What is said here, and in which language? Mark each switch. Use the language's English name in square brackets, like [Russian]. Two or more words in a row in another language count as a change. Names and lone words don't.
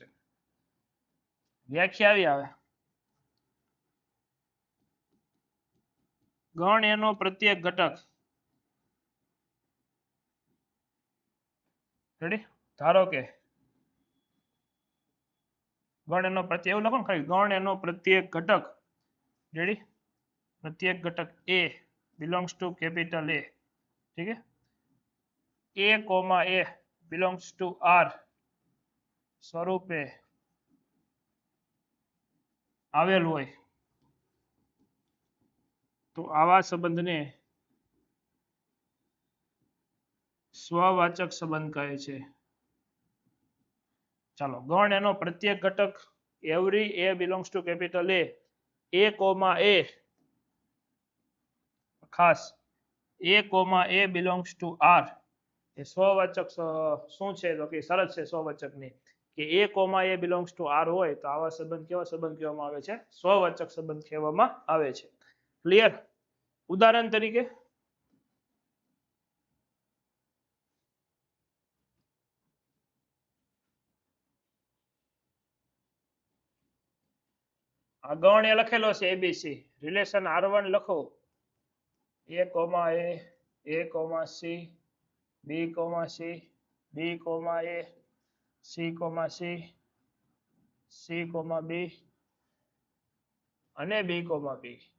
[Gujarati] વ્યાખ્યા આવી આવે, ગણ એનો પ્રત્યેક ઘટક. રેડી? ધારો કે ગણ એનો પ્રત્યેક, એવું લખો ને ખાલી, ગણ એનો પ્રત્યેક ઘટક. રેડી? પ્રત્યેક ઘટક એ [English] belongs to capital A. [Gujarati] ઠીક છે? A કોમા [English] A belongs to R [Gujarati] સ્વરૂપે આવેલ હોય તો આવા સંબંધને સ્વવાચક સંબંધ કહે છે. ચાલો, ગણ એનો પ્રત્યેક ઘટક, [English] every A belongs to capital A [Gujarati] કોમા A, ખાસ A કોમા [English] A belongs to R, [Gujarati] એ સ્વવાચક શું છે? તો કે શરત છે સ્વવાચકની કે A કોમા [English] A belongs to R [Gujarati] હોય તો આવા સંબંધ કેવા સંબંધ કહેવામાં આવે છે? સ્વવાચક સંબંધ કહેવામાં આવે છે. ક્લિયર? ઉદાહરણ તરીકે આ ગણ એ લખેલો છે એબીસી, રિલેશન R1 લખો, A કોમા A કોમા C, B કોમા C, B કોમા A, C કોમા C, C કોમા B અને B કોમા B.